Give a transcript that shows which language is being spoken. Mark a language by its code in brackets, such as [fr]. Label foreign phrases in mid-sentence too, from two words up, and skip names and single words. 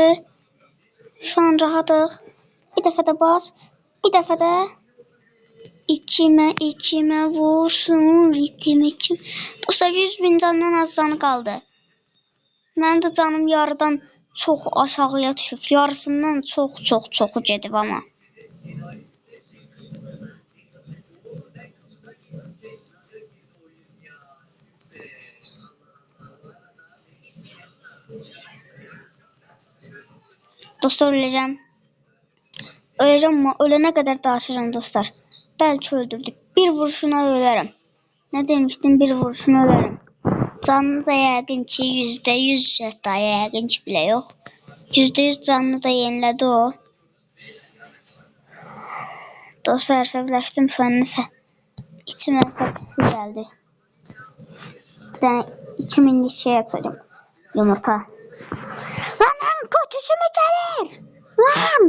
[tr] Şu an [az] rahatıq. Bir dəfə də bas. Bir dəfə də içimə vursun ritim içim. Dostlar, 100.000 candan az canı qaldı. Mənim də canım yarıdan çox aşağıya düşüb. Yarısından çoxu gedib ama. [tr] Dostlar, öleceğim ama ölene kadar daşırım dostlar. Belki öldürdük. Bir vuruşuna ölerim. Ne demiştim, bir vuruşuna ölerim. [az] Canlı da yəqin ki %100 hətta yəqin ki [tr] bile yok. %100 canlı da yeniledi o. [az] Dostlar, əsəbləşdim [tr] şu an [az] nəsə. İçimə pisi geldi. [tr] Bir tane 2000'lik şey atacağım. Yumurta. Lan kötüsü mü gelir? Lan!